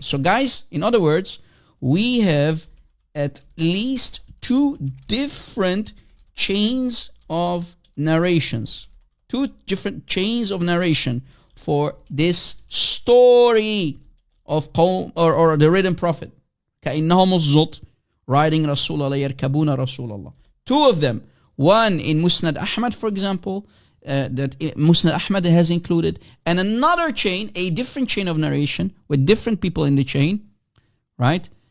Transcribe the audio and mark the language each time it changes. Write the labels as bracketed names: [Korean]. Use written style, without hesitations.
[English] So guys, in other words, we have at least 2 different chains of narrations. 2 different chains of narration for this story of Qawm, or the written prophet. [Arabic] كأنهم الزط [English] riding [Arabic] رسول الله يركبون رسول الله. [English] 2 of them. One in Musnad Ahmad, for example, that Musnad Ahmad has included, and another chain, a different chain of narration with different people in the chain, right?